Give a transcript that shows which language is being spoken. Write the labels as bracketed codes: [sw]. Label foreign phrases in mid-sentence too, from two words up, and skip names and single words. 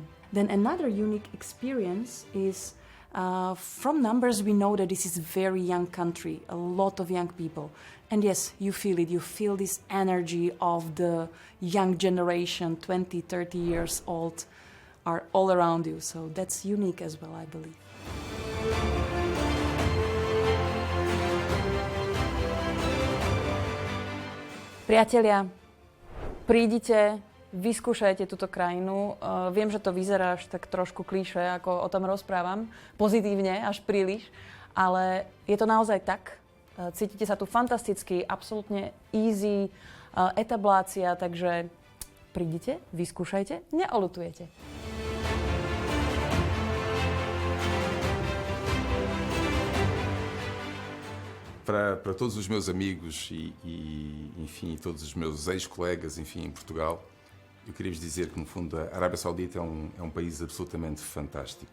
[en] Then another unique experience is from numbers, we know that this is a very young country, a lot of young people. And yes, you feel it. You feel this energy of the young generation, 20, 30 years old, are all around you. So that's unique as well, I believe. [sk] Priatelia, prídite, vyskúšajte túto krajinu. Viem, že to vyzerá až tak trošku klišé, ako o tom rozprávam, pozitívne, až príliš, ale je to naozaj tak. Cítite sa tu fantasticky, absolútne easy, etablácia, takže prídite, vyskúšajte, neoľutujete. [pt] Para todos os meus amigos enfim, todos os meus ex-colegas, enfim, em Portugal, eu queria vos dizer que, no fundo, a Arábia Saudita é um país absolutamente fantástico.